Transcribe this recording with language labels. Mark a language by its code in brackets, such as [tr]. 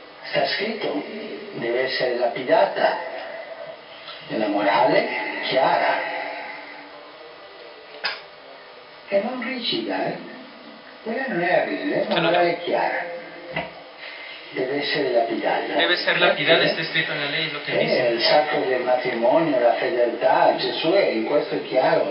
[it] Sta scritto, deve essere lapidata, nella morale chiara e non rigida, quella non è rigida, è una morale chiara, deve essere lapidata. [es] Debe ser lapidada, está escrito en la ley, es lo que dice. [it] Il sacro del matrimonio, la fedeltà, Gesù è in questo è chiaro,